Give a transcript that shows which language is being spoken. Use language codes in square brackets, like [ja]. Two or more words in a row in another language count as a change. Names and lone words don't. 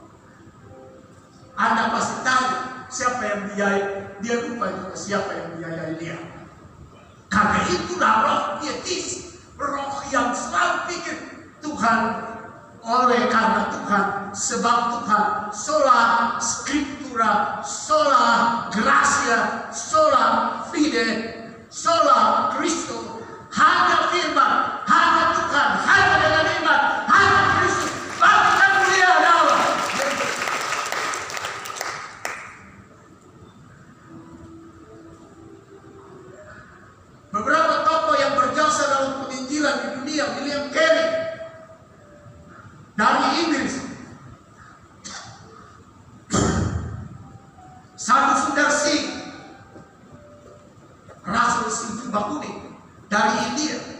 [id] Anda pasti tahu siapa yang biayai. Dia lupa juga siapa yang biayai dia. Karena itulah roh pietis, roh yang selalu pikir Tuhan, oleh karena Tuhan, sebab Tuhan, [la] sola scriptura, sola gracia, sola fide, sola Cristo, [id] hanya firman, hanya Tuhan, hanya dengan iman, hanya Kristus, bangsa mulia Allah. Beberapa tokoh yang berjasa dalam penginjilan di dunia, William Carey dari Inggris, Sadhu Sundar Singh, Rasul Sintu Bakuni dari India.